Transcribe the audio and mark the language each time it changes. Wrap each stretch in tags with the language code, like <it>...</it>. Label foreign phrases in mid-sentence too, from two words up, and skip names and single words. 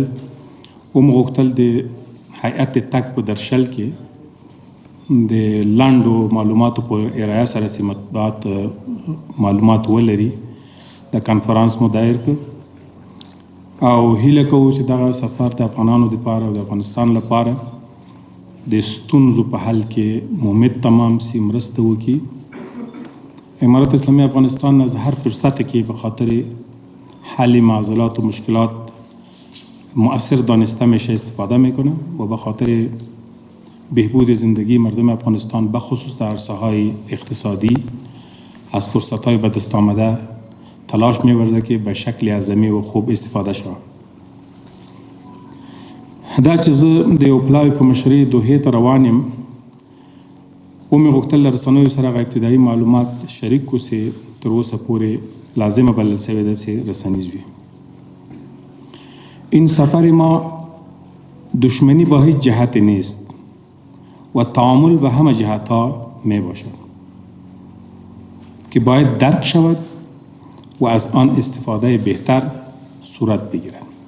<ps>ومو غوښتل د هیئت تګ په درشل کې د لنډو معلوماتو په ارایه سره چې مطبوعات معلومات ولري د کنفرانس مو دایر کړ او هیله کوو چې دغه سفر د افغانانو دپاره او د افغانستان لپاره د ستونزو په حل کې مؤمد تمام سي مرسته وکړي.</ps> <fa>امارت اسلامی افغانستان از هر فرصت کې به خاطر حل معضلات و مشکلات مؤثر دانسته میشه استفاده میکنه و به خاطر بهبود زندگی مردم افغانستان بخصوص در عرصه های اقتصادی از فرصت های به دست آمده تلاش می‌ورزه که به شکل اعظمی و خوب استفاده شود.</fa> <ps>دا چې زه د یو پلاوي په مشرۍ دوحې ته روان یم ومې غوښتل له رسنیو سره هغه ابتدایي معلومات شریک کړو چې تر اوسه پورې لازمه بلل شوې ده چې رسنیز وي.</ps> <fa>این سفر ما دشمنی با هیچ جهت نیست و تعامل به همه جهتها می باشد که باید درک شود و از آن استفاده بهتر صورت بگیرد.</fa>